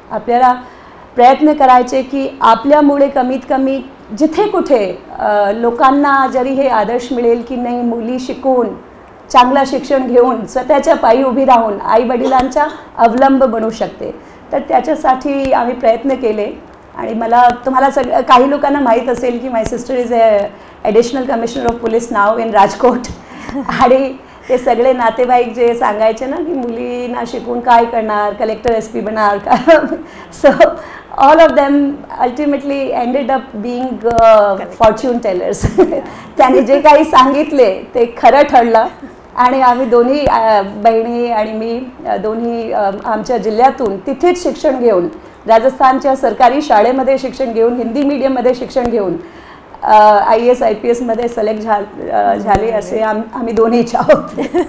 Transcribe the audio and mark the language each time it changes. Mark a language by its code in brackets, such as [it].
[mr] आपल्याला प्रयत्न करायचे की आपल्यामुळे कमीत कमी जिथे कुठे लोकांना जरी हे आदर्श मिळेल की नाही, मुली शिकून, चांगलं शिक्षण घेऊन, स्वतःच्या पायी उभी राहून आईवडिलांचा अवलंब बनू शकते, तर त्याच्यासाठी आम्ही प्रयत्न केले. आणि मला, तुम्हाला काही लोकांना माहीत असेल की [en] My sister is additional commissioner of police now in Rajkot. [mr] आणि ते सगळे नातेवाईक जे सांगायचे ना की मुलींना शिकून काय करणार, कलेक्टर SP बनणार का. [en] So all of them ultimately ended up being fortune tellers. [mr] त्यांनी जे काही सांगितले ते खरं ठरलं. आणि आम्ही दोन्ही बहिणी आणि मी दोन्ही आमच्या जिल्ह्यातून तिथेच शिक्षण घेऊन, राजस्थानच्या सरकारी शाळेमध्ये शिक्षण घेऊन, हिंदी मीडियममध्ये शिक्षण घेऊन IAS IPS मध्ये सिलेक्ट झाले असे आम्ही दोन्हीच आहोत.